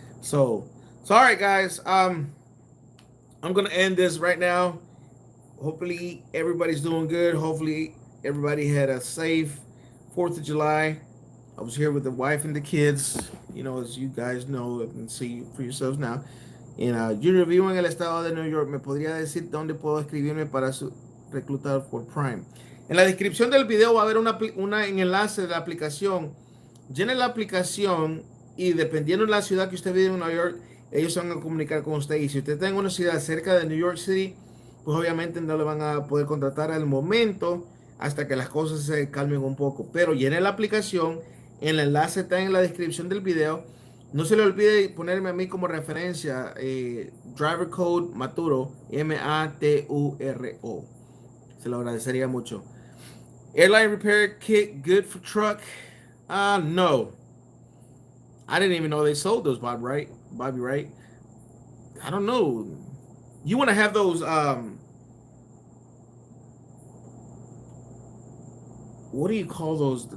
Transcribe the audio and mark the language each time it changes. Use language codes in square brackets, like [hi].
[en] So all right, guys. I'm gonna end this right now. Hopefully everybody's doing good. Hopefully everybody had a safe 4th of July. I was here with the wife and the kids, as you guys know and see for yourselves now. [es] Junior, vivo en el estado de New York. ¿Me podría decir dónde puedo escribirme para reclutar por Prime? En la descripción del video va a haber un enlace de la aplicación. Llene la aplicación y dependiendo de la ciudad que usted vive en Nueva York, ellos se van a comunicar con usted. Y si usted está en una ciudad cerca de New York City, pues obviamente no le van a poder contratar al momento hasta que las cosas se calmen un poco. Pero llene la aplicación, el enlace está en la descripción del video. No se le olvide ponerme a mí como referencia, driver code Maturo, Maturo. Se lo agradecería mucho. [en] Airline repair kit good for truck? No. I didn't even know they sold those, Bobby, right? I don't know. You want to have those, what do you call those?